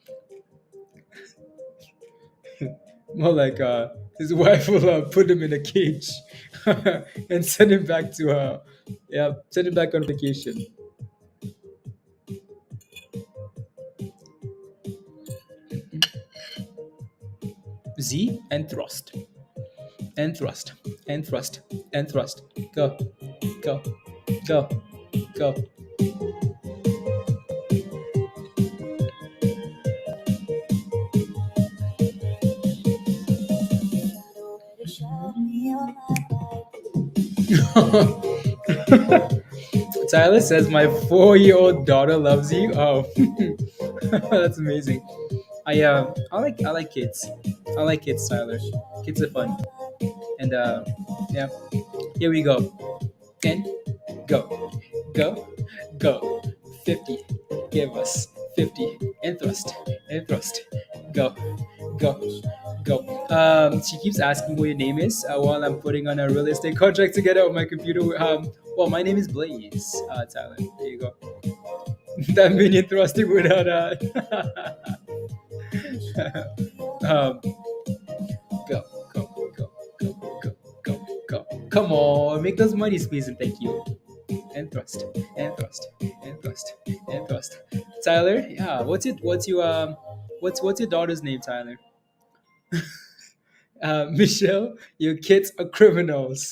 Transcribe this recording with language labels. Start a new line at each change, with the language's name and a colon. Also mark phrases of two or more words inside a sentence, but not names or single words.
English: More like his wife will put him in a cage and send him back to yeah, send him back on vacation. Z and thrust and thrust and thrust and thrust. Go, go, go, go. Tyler says my 4-year-old daughter loves you. Oh, that's amazing. I like kids. I like kids, Tyler. Kids are fun. And yeah, here we go. And go, go, go. 50. Give us 50 and thrust, go, go, go. She keeps asking what your name is while I'm putting on a real estate contract together on my computer. Well, my name is Blaze, Tyler. There you go. That minion thrusting without um, go, go, go, go, go, go, go. Come on, make those money please and thank you. And thrust, and thrust, and thrust, and thrust. Tyler, yeah. What's your daughter's name, Tyler? Michelle, your kids are criminals.